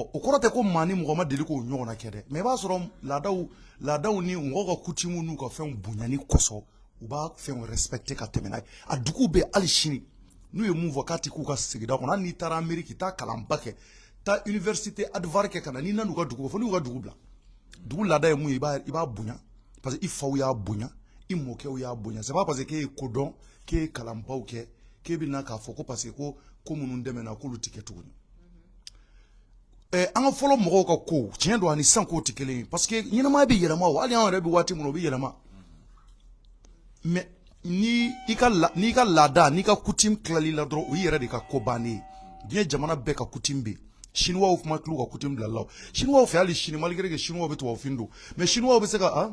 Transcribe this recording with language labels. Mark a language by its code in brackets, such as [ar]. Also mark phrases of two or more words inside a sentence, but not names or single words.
[bm] o kɔrɔ tɛ ko maa ni mɔgɔ ma deli k'o ɲɔgɔnna kɛ dɛ mais i b'a sɔrɔ laadaw ni mɔgɔw ka coutume n'u ka fɛnw bonyani kɔsɔn u b'a fɛnw respecter ka tɛmɛ n'a ye a duguw bɛ hali sini n'u ye mun fɔ k'a tɛ k'u ka sigida kɔnɔ hali n'i taara Amérique taa kalanba kɛ taa université Harvard kɛ ka na n'i nan'u ka dugu fɔ n'u ka dugu bila dugu laada ye mun ye i b'a bonya [fr] parce que [bm] i faw y'a bonya i mɔkɛw y'a bonya [fr] c'est pas parce que [bm] k'e ye ko dɔn k'e ye kalanbaw kɛ k'e bɛ na k'a fɔ ko [fr] parce que [bm] ko minnu dɛmɛna k'olu tɛ kɛ tuguni an ka fɔlɔ mɔgɔw ka ko tiɲɛ don ani sisan kow tɛ kelen ye [fr] parce que [bm] ɲɛnamaya bɛ yɛlɛma o hali an yɛrɛ bɛ waati min na o bɛ yɛlɛma mais n'i ka laada n'i ka coutume tilali la dɔrɔn o y'i yɛrɛ de ka ko bannen ye diɲɛ jamana bɛɛ ka coutume bɛ yen chinois kuma tilu ka coutume bila la chinois fɛ hali sini [fr] malgré que [bm] chinois bɛ tubabufin don mais chinois bɛ se ka